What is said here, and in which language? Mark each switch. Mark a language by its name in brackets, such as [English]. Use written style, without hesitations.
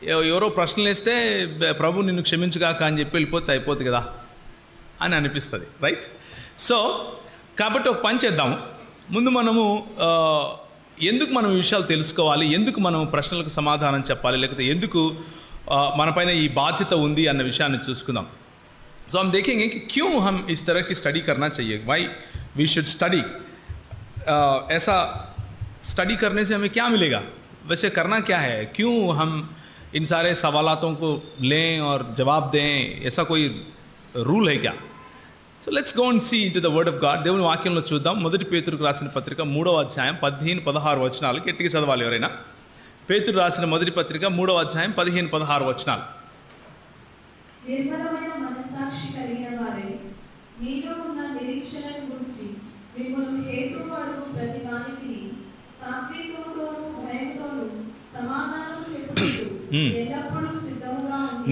[Telugu] ఎవరో ప్రశ్నలు వేస్తే ప్రభు నిన్ను క్షమించుగాక అని చెప్పి వెళ్ళిపోతే అయిపోతుంది కదా అని అనిపిస్తుంది, రైట్? సో కాబట్టి ఒక పని చేద్దాము. ముందు మనము ఎందుకు మనం ఈ విషయాలు తెలుసుకోవాలి, ఎందుకు మనం ప్రశ్నలకు సమాధానం చెప్పాలి, లేకపోతే ఎందుకు మనపైన ఈ బాధ్యత ఉంది అన్న విషయాన్ని చూసుకుందాం. [Hindi] సో हम देखेंगे कि क्यों हम इस तरह की स्टडी करना चाहिए, [English] Why we should study. [Hindi] ऐसा स्टडी करने से हमें क्या मिलेगा, वैसे करना क्या है, क्यों हम इन सारे सवालों को लें और जवाब दें, ऐसा कोई रूल है क्या? [English] So let's go and see into the word of God. [Telugu] దేవుని వాక్యంలో చూద్దాం. మొదటి పేతురుకు రాసిన పత్రిక 3వ అధ్యాయం 15-16 వచనాలు గట్టిగా చదవాలి ఎవరైనా. పేతురు రాసిన మొదటి పత్రిక 3వ అధ్యాయం 15-16 వచనాలు. నిర్మలమైన మనస్సాక్షి కలిగిన వారే మీలో ఉన్న నిరీక్షణను గురించి మిమ్మల్ని హేతువాడు ప్రతి వానికి సాత్వికతోను భయంతోను సమాధానం చెప్పుకుంటూ ఎల్లప్పుడూ సిద్ధంగా ఉండి.